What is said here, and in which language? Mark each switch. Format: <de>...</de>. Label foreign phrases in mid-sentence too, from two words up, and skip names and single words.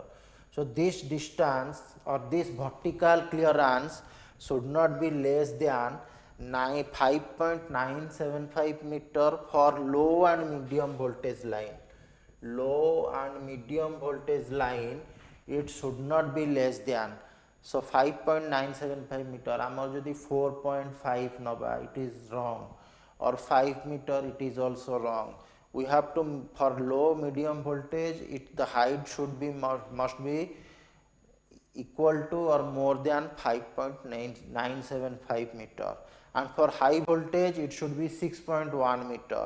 <en>So this distance or this vertical clearance should not be less than 5.975 meter for low and medium voltage line. Low and medium voltage line, it should not be less than. So 5.975 meter,</en> <or>ଆମର ଯଦି 4.5 ନବା,</or> <en>it is wrong, or 5 meter, it is also wrong. We have to, for low medium voltage, the height should be must be equal to or more than 5.975 meter, and for high voltage it should be 6.1 meter.</en>